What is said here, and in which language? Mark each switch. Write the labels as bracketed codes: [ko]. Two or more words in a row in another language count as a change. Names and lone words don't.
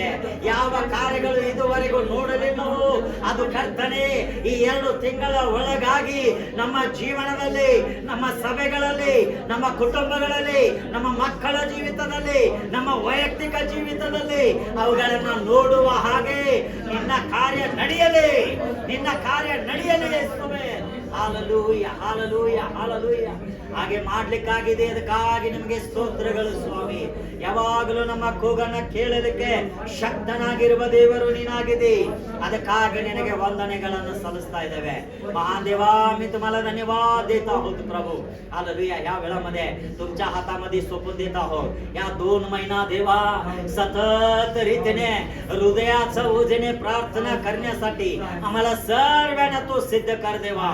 [kn] ಯಾವ ಕಾರ್ಯಗಳು ಇದುವರೆಗೂ ನೋಡಲಿಲ್ಲವೋ ಅದು ಕರ್ತನೆ ಈ 2 ತಿಂಗಳ ಒಳಗಾಗಿ ನಮ್ಮ ಜೀವನದಲ್ಲಿ, ನಮ್ಮ ಸಭೆಗಳಲ್ಲಿ, ನಮ್ಮ ಕುಟುಂಬಗಳಲ್ಲಿ, ನಮ್ಮ ಮಕ್ಕಳ ಜೀವಿತದಲ್ಲಿ, ನಮ್ಮ ವೈಯಕ್ತಿಕ ಜೀವಿತದಲ್ಲಿ ಅವುಗಳನ್ನು ನೋಡುವ ಹಾಗೆ ನಿನ್ನ ಕಾರ್ಯ ನಡೆಯಲಿ, ನಿನ್ನ ಕಾರ್ಯ ನಡೆಯಲಿ ಯೇಸುವೇ. ಹಾಲೆಲೂಯ, ಹಾಲೆಲೂಯ, ಹಾಲೆಲೂಯ. ಹಾಗೆ ಮಾಡ್ಲಿಕ್ಕಾಗಿದೆ, ಅದಕ್ಕಾಗಿ ನಿಮಗೆ ಸ್ತೋತ್ರಗಳು ಸ್ವಾಮಿ. ಯಾವಾಗಲೂ ನಮ್ಮ ಕೂಗನ್ನ ಕೇಳಲಿಕ್ಕೆ ಶಕ್ತನಾಗಿರುವ ದೇವರು ನೀನಾಗಿದೆ. ಅದಕ್ಕಾಗಿ ನಿನಗೆ ವಂದನೆಗಳನ್ನು सलसता इದ್ದೇವೆ. [mr] महान देवा, मी तुम्हाला धन्यवाद देत आहोत प्रभू. हालेलुया. या वेळामध्ये तुमच्या हातामध्ये सोपून देत आहोत. या 2 महिना देवा सतत रीतीने हृदयाचं ओझेने प्रार्थना करण्यासाठी आम्हाला सर्वांना तो सिद्ध कर देवा.